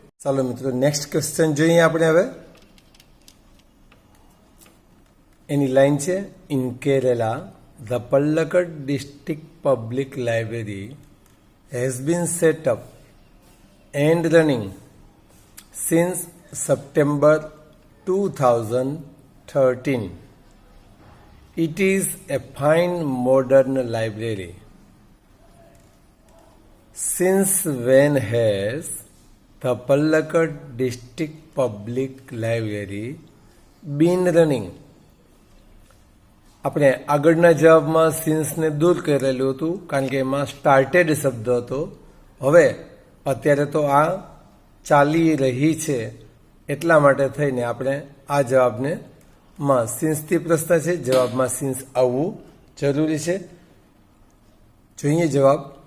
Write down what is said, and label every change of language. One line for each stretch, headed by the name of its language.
Gujarati: ચાલો મિત્રો next question જોઈએ આપણે. હવે એની લાઈન છે,
English: In Kerala the Palakkad district public library has been set up and running since September 2013. It is a fine modern library. Since when has the Palakkad District Public Library been running?
Gujarati: આપણે આગળના જવાબમાં સિન્સને દૂર કરેલું હતું કારણ કે એમાં સ્ટાર્ટેડ શબ્દ હતો. હવે અત્યારે તો આ ચાલી રહી છે એટલા માટે થઈને આપણે આ જવાબને માં સિન્સથી પ્રશ્ન છે, જવાબમાં સિન્સ આવવું જરૂરી છે. જોઈએ જવાબ.